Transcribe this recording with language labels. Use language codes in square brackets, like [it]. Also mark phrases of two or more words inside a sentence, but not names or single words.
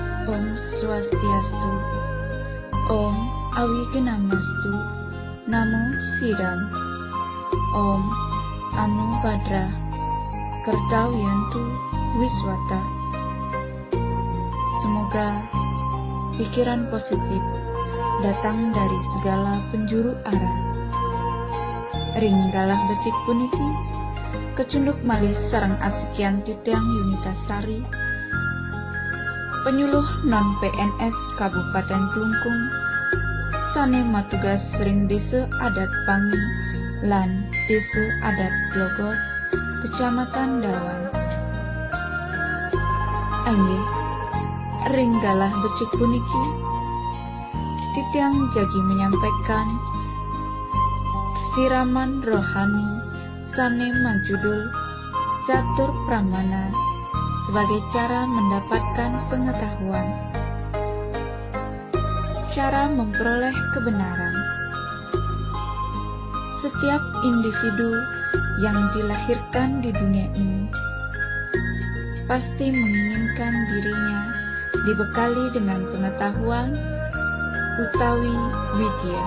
[sa] Om Swastiastu. Om Awigenamastu. Namo Sidam. Om Anu Badra Kertawiyantu Wiswata. [id] Semoga pikiran positif datang dari segala penjuru arah. [ban] Ringgalah becik puniki, kecunduk malih sareng asikian titiang Yunitasari, penyuluh non PNS Kabupaten Klungkung, sane matugas sering desa adat Pangi lan desa adat Blogot, Kecamatan Dawan. Anggih, ringgalah becik puniki, titiang jagi [id] menyampaikan siraman rohani [ban] sane majudul Catur Pramana [id] sebagai cara mendapatkan pengetahuan, cara memperoleh kebenaran. Setiap individu yang dilahirkan di dunia ini pasti menginginkan dirinya dibekali dengan pengetahuan utawi widya.